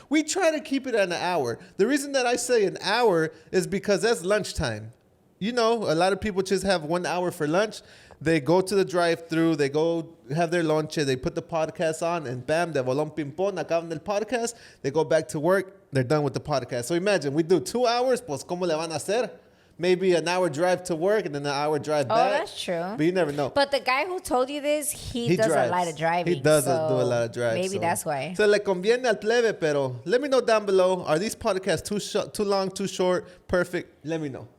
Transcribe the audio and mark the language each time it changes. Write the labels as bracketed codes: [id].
[en] We try to keep it at an hour. The reason that I say an hour is because that's lunchtime. A lot of people just have 1 hour for lunch. They go to the drive-thru, they go have their lunch, they put the podcast on, and bam, [es] de bolón ping-pong, acaban el podcast, [en] they go back to work, they're done with the podcast. So imagine, we do 2 hours, [es] pues ¿cómo le van a hacer? [en] Maybe an hour drive to work and then an hour drive back. Oh, that's true. But you never know. But the guy who told you this, he does drives. a lot of driving. He does do a lot of driving. Maybe that's why. So [es] le conviene al plebe, pero [en] let me know down below. Are these podcasts too long, too short, perfect? Let me know.